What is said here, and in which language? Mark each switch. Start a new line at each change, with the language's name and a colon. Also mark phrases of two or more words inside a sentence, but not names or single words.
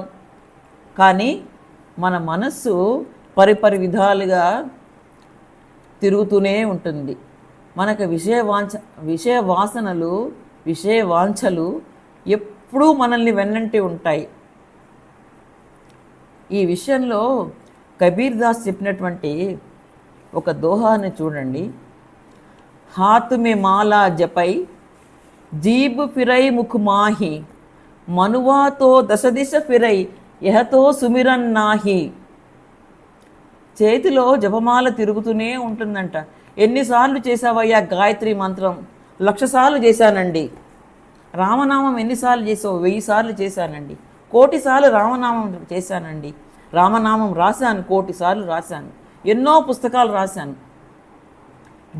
Telugu: కానీ మన మనస్సు పరిపరి విధాలుగా తిరుగుతూనే ఉంటుంది. మనకు విషయ వాసనలు, విషయ వాంఛలు ఎప్పుడూ మనల్ని వెన్నంటి ఉంటాయి. ఈ విషయంలో కబీర్ దాస్ చెప్పినటువంటి ఒక దోహాన్ని చూడండి.
Hindi: हाथ में माला जपई जीभ फिरई मुख माही मनुवा तो दश दिश फिरई यह तो सुमिरन नाही.
Telugu: చేతిలో జపమాల తిరుగుతూనే ఉంటుందంట. ఎన్నిసార్లు చేసావయ్యా గాయత్రి మంత్రం? 1,00,000 సార్లు చేశానండి. రామనామం ఎన్నిసార్లు చేసావు? 1000 సార్లు చేశానండి. 1,000,000 సార్లు రామనామం చేశానండి. రామనామం రాశాను, 1,000,000 సార్లు రాశాను, ఎన్నో పుస్తకాలు రాశాను.